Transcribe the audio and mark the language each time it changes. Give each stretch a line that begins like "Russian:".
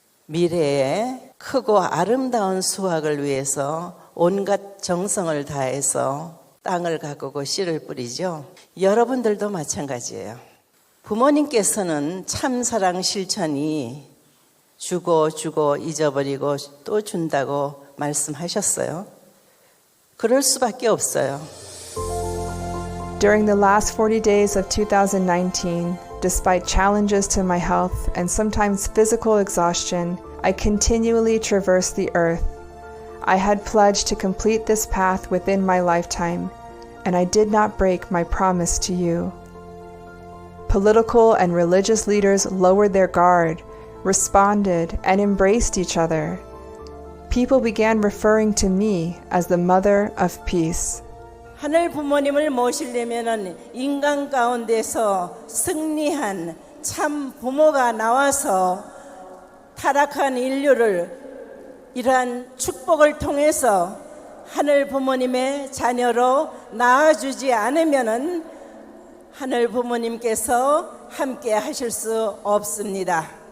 Korean: 미래에 크고 아름다운 수확을 위해서 온갖 정성을 다해서 땅을 가꾸고 씨를 뿌리죠. 여러분들도 마찬가지예요. 부모님께서는 참사랑 실천이 주고 잊어버리고 또 준다고 말씀하셨어요. 그럴 수밖에 없어요.
English: During the last 40 days of 2019, despite challenges to my health and sometimes physical exhaustion, I continually traversed the earth. I had pledged to complete this path within my lifetime, and I did not break my promise to you. Political and religious leaders lowered their guard, responded, and embraced each other. People began referring to me as the Mother of Peace.
Korean: 하늘 부모님을 모시려면 인간 가운데서 승리한 참 부모가 나와서 타락한 인류를 이러한 축복을 통해서 하늘 부모님의 자녀로 낳아주지 않으면은 하늘 부모님께서 함께 하실 수 없습니다.